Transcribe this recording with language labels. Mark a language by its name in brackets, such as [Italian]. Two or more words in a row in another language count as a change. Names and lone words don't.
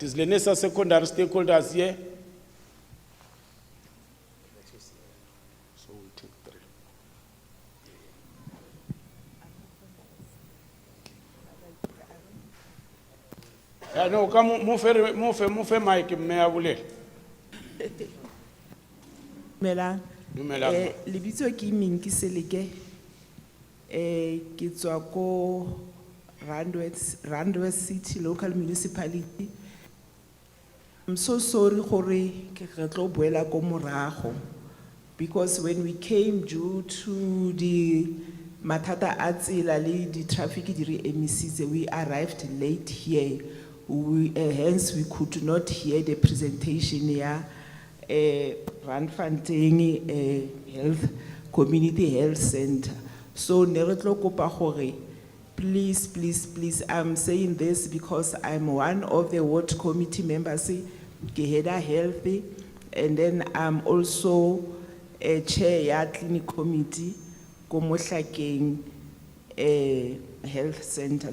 [English] Is Lenesia Secondary stakeholders here? So we'll take 3. No, come move mic me abule. [Tswana] Mela. Dumelang. Lebitso ke Minki Seleke. Ke tswa ko Randwest City Local Municipality. [English] I'm so sorry [Tswana] gore ke tlo boela ko morago, [English] because when we came due to the [Tswana] mathata a tsela le di traffic di re emisitse, [English] we arrived late here. Hence we could not hear the presentation ya Randfontein Health Community Health Center. [Tswana] So ne re tlo kopa gore, [English] please, please, please, I'm saying this because I'm one of the ward committee members, Geheda Healthy, and then I'm also a chair ya clinic committee, Komohlakeng Health Center.